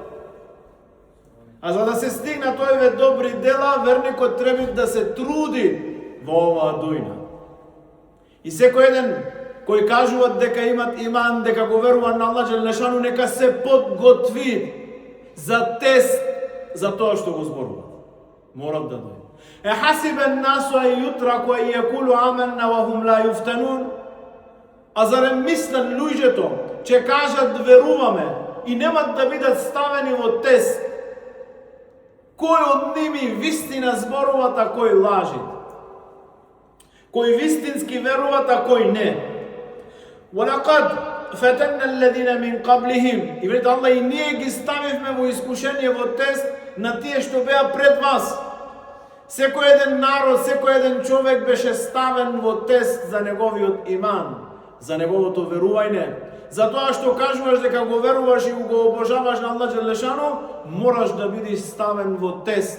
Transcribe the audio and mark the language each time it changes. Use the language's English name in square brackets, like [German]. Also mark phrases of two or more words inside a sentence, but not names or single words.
[Macedonian] А за да се стигнат овие добри дела, верникот треба да се труди во оваа дуња. И секој еден кој кажуваат дека имат иман, дека го веруваат на [Arabic] الله جل شأنه, [Macedonian] нека се подготви за тест за тоа што го зборува. Морат да дојде. [Arabic] أحسب الناس أن يتركوا أن يقولوا آمنا وهم لا يفتنون. [Macedonian] А зарем мислат луѓето ќе кажат веруваме и немат да бидат ставени во тест? Кој од ними вистина зборуват, а кој лажи? Кој вистински веруват, а кој не? [Arabic] وَلَقَدْ فَتَنَّ الَّذِينَ مِنْ قَبْلِهِمْ. [Macedonian] И вели Аллах, и ние ги ставивме во искушение, во тест на тие што беа пред вас. Секој еден народ, секој еден човек беше ставен во тест за неговиот иман, за неговото верување. За тоа што кажуваш дека го веруваш и го обожаваш на [Arabic] الله جل شأنه, [Macedonian] мораш да бидеш ставен во тест.